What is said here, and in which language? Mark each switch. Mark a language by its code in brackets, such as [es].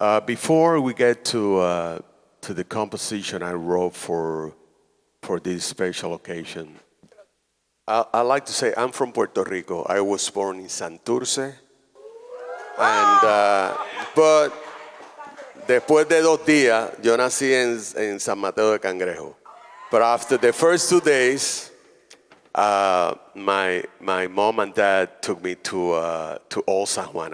[en] Before we get to the composition I wrote for this special occasion, I like to say I'm from Puerto Rico. I was born in Santurce, and but [es] Después de 2 días, yo nací en San Mateo de Cangrejo. [en] But after the first 2 days, my mom and dad took me to Old San Juan.